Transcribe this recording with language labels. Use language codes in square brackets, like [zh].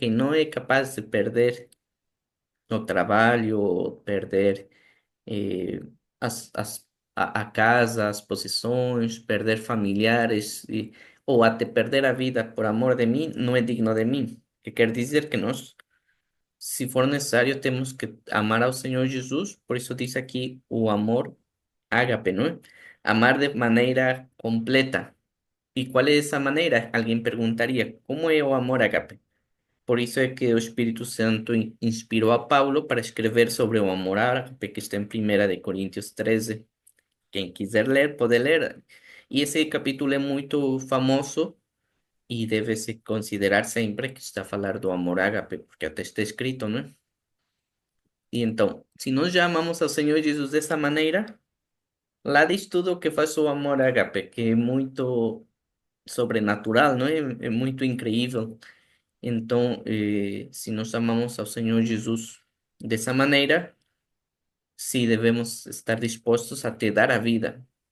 [pt] Que não é capaz de perder o trabalho, ou perder eh, a casa, as posições, perder familiares, ou até perder a vida por amor de mim, não é digno de mim. Que quer dizer que nós, se for necessário, temos que amar ao Senhor Jesus, por isso diz aqui o amor ágape, não é? Amar de maneira completa. [es] ¿Y cuál es esa manera? Alguien preguntaría, ¿cómo es [pt] o amor ágape? [es] Por eso es que el Espíritu Santo inspiró a Paulo para escribir sobre o amor ágape, que está en Primera de Corintios 13. Quien [pt] quiser ler, [es] puede leer. Y ese capítulo es muy famoso y debe se considerar siempre que [pt] está a falar do amor ágape, [es] porque [pt] até está escrito, [es] ¿no? Y entonces, si nos llamamos al Señor Jesús de esa manera, [pt] lá diz tudo o que faz o amor ágape, que é muito sobrenatural, não é? É muito incrível. Então, se nós amamos ao Senhor Jesus dessa maneira, sim, devemos estar dispostos a te dar a vida.